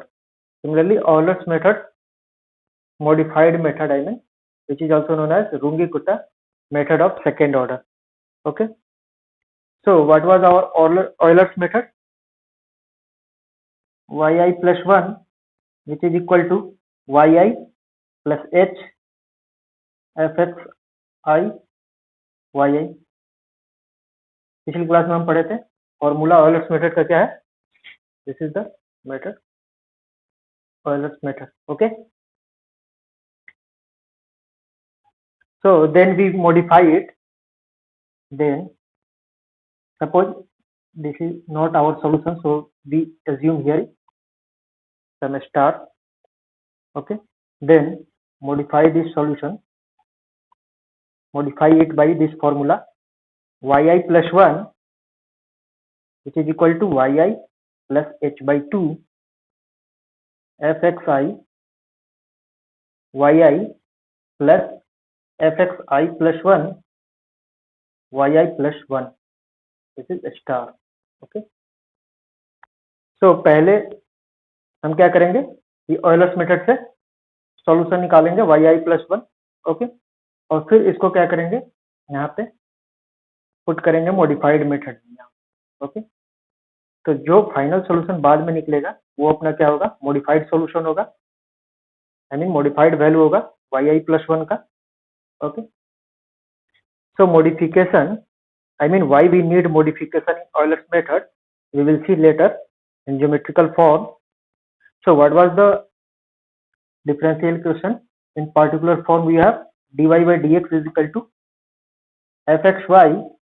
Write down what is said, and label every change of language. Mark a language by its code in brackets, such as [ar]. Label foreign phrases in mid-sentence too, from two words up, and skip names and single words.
[en] Similarly, Euler's method, modified method I mean, which is also known as Runge-Kutta method of second order. Okay. So what was our Euler's method? Yi plus 1, which is equal to yi plus h fxi yi. [hi] पिछली क्लास में हम पढ़े थे फॉर्मूला Euler's मेथड का क्या है? [en] This is the method Euler's method. Okay. So then we modify it. Then suppose this is not our solution, so we assume here some star. Okay. Then modify this solution. Modify it by this formula yi plus 1, which is equal to yi plus h by 2 fxi yi plus fxi plus 1 yi plus 1. This is star. Okay. So [hi] पहले हम क्या करेंगे, ये Euler's मेथड से सॉल्यूशन निकालेंगे [en] yi plus 1. [hi] ओके. और फिर इसको क्या करेंगे, यहाँ पे पुट करेंगे [en] modified method [hi] में. ओके. तो जो [en] final solution [hi] बाद में निकलेगा वो अपना क्या होगा, [en] modified solution [hi] होगा. [en] I mean modified value होगा yi plus 1 का. [hi] ओके. [en] So modification, I mean why we need modification in Euler's method, we will see later in geometrical form. So what was the differential equation? In particular form we have dy by dx is equal to fxy.